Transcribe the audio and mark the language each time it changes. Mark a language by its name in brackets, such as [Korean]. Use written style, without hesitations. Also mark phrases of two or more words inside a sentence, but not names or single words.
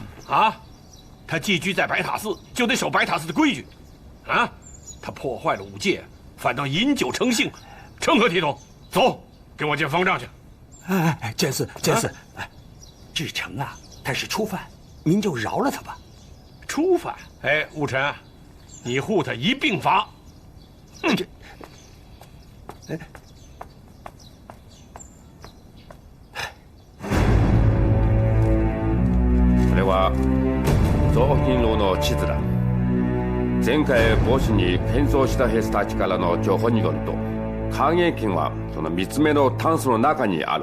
[Chinese] 啊，他寄居在白塔寺，就得守白塔寺的规矩，啊，他破坏了五戒，反倒饮酒成性，成何体统？走，给我见方丈去。监司，志诚啊，他是初犯，您就饶了他吧。初犯？哎，务臣，你护他一并罚。哼！ [Japanese] これは造品楼の地図だ。前回墓地に変装した兵士たちからの情報によると、関元金はその3つ目のタンスの中にある。